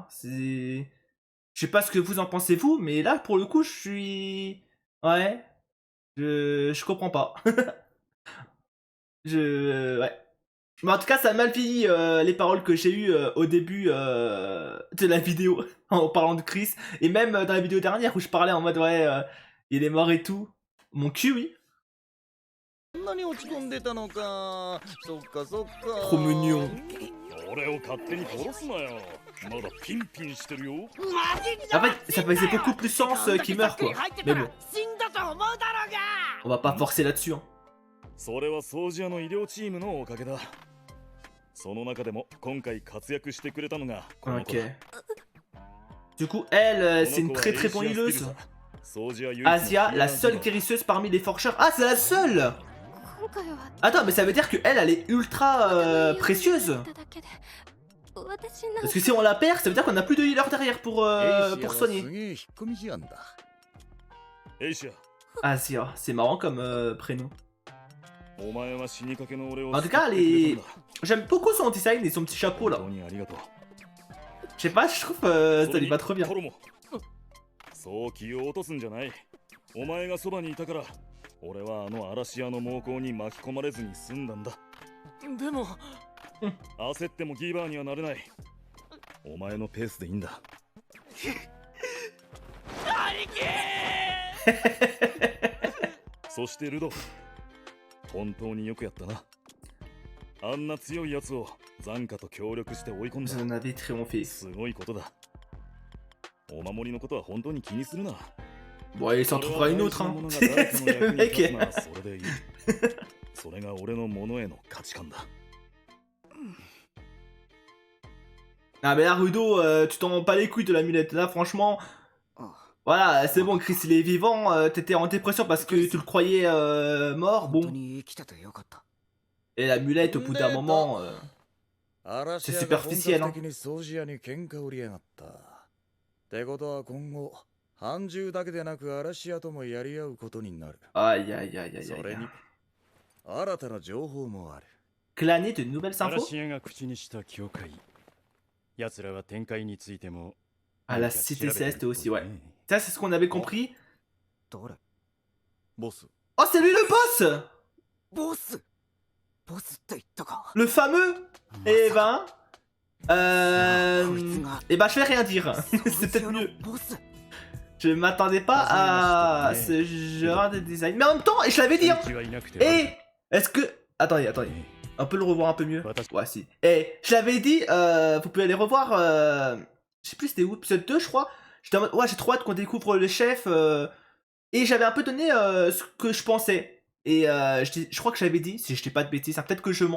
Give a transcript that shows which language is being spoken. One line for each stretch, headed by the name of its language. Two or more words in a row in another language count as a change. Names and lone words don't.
French: C'est, je sais pas ce que vous en pensez vous, mais là pour le coup, je suis, ouais, je comprends pas. Ouais. Mais en tout cas, ça a mal vieilli les paroles que j'ai eues au début de la vidéo en parlant de Chris. Et même dans la vidéo dernière où je parlais en mode ouais, il est mort et tout. Mon cul, oui.
Japanese: んなに落ち込んでたのか。そっかそっか。
French: Trop mignon.
Japanese: 俺を勝手に殺すなよ。まだピンピンしてるよ。
French: En fait, ça faisait beaucoup plus sens qu'il meure quoi. Mais bon,
Japanese: 死んだと思うだろうが
French: on va pas forcer là-dessus. Hein.
Japanese: それは掃除屋の医療チームのおかげだ。その中でも今回活躍してくれたのがこの子
French: Ok.
Japanese: だ。
French: Du coup, elle,
Japanese: こ
French: c'est
Japanese: の
French: une
Japanese: 子は
French: très très
Japanese: エイシア
French: bonne
Japanese: ンスピル
French: healeuse.
Japanese: さ。掃除屋唯一の
French: Asia,
Japanese: ヒー
French: la
Japanese: ラー
French: seule
Japanese: だ。
French: guérisseuse parmi les forcheurs. Ah, c'est la seule.
Japanese: 今回は
French: Attends, mais ça veut dire que elle est ultra précieuse.
Japanese: 私なん
French: Parce que si on la perd, ça veut dire qu'on a plus de healer derrière
Japanese: エイシア
French: pour
Japanese: は
French: soigner.
Japanese: すげえ引っ込み思案だ。エイシア、
French: Asia, c'est marrant comme prénom.
Japanese: お前は死にかけの俺を
French: En tout cas,
Japanese: 救ってくれたんだ。
French: j'aime beaucoup son design et son petit chapeau là.
Japanese: 本当にありがとう。
French: Je sais pas, je trouve ça lui va trop bien.
Japanese: トロもそう気を落とすんじゃない。お前がそばにいたから俺はあの嵐屋の猛攻に巻き込まれずに済んだんだ。でも焦ってもギバーにはなれない。 お前のペースでいいんだ。そしてルド、本当によくやったな。あんな強いやつを残家と協力して追い込ん
French: Vous en
Japanese: だ。
French: avez triomphé.
Japanese: すごいことだ。お守りのことは本当に気にするな。
French: Bon, il s'en trouvera une autre, hein.
Japanese: それは大事なものが誰かの役に
French: C'est le
Japanese: 立つ
French: mec.
Japanese: ならそれでいい。それが俺のものへの価値観だ。
French: Ah, mais là, Rudo, tu t'en bats les couilles de l'amulette. Là, franchement,
Japanese: あ
French: voilà, c'est bon, Chris, il est vivant. T'étais en dépression parce que tu le croyais mort.
Japanese: 本当
French: Bon,
Japanese: に生きててよかった。
French: et l'amulette, au bout d'un moment.
Japanese: 嵐屋
French: C'est
Japanese: が
French: superficiel,
Japanese: 本格的に掃除屋に喧嘩売りやがった。ってことは今後、半獣だけでなく嵐屋ともやり合うことになる。
French: Aïe, aïe, aïe, aïe,
Japanese: そ
French: aïe.
Japanese: れに、新たな情報もある。
French: Glaner de nouvelles infos
Japanese: 嵐屋が口にした教会。奴らは展開についても
French: à la
Japanese: 何か調
French: Cité
Japanese: べてるっ
French: Céleste
Japanese: ぽい
French: aussi, ouais.
Japanese: ね。
French: Ça, c'est ce qu'on avait compris.
Japanese: 誰？ボス、
French: Oh, c'est lui le boss!
Japanese: ボス！ボスって言ったか。
French: Le fameux!
Japanese: ま
French: Eh
Japanese: さか
French: ben. Eh ben, je vais rien dire.
Japanese: 掃
French: C'est
Japanese: 除
French: peut-être
Japanese: 屋の
French: mieux.
Japanese: ボス。
French: Je m'attendais pas à ce genre de design. Mais en même temps, et je l'avais dit, hein.
Japanese: 敵はいなくて
French: Eh, est-ce que. Attendez, attendez. On peut le revoir un peu mieux. Ouais, si. Eh, je l'avais dit, vous pouvez aller revoir. Je sais plus c'était où, épisode 2, je crois. J'étais en mode, ouais, j'ai trop hâte qu'on découvre le chef. Et j'avais un peu donné ce que je pensais. Et je crois que j'avais dit, si je dis pas de bêtises, hein, peut-être que je mens.